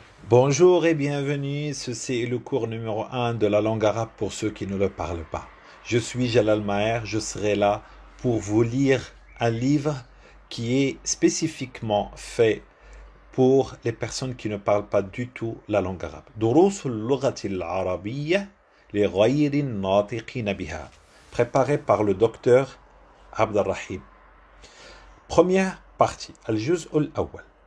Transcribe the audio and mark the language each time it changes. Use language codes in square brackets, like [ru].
[fr] Bonjour et bienvenue, ceci est le cours numéro 1 de la langue arabe pour ceux qui ne le parlent pas. Je suis Jalal Maher, je serai là pour vous lire un livre qui est spécifiquement fait pour les personnes qui ne parlent pas du tout la langue arabe. [ar] دروس اللغة العربية لغير الناطقين بها. [fr] Préparé par le docteur Abdelrahim. Première partie, Al-Juz al-Awwal.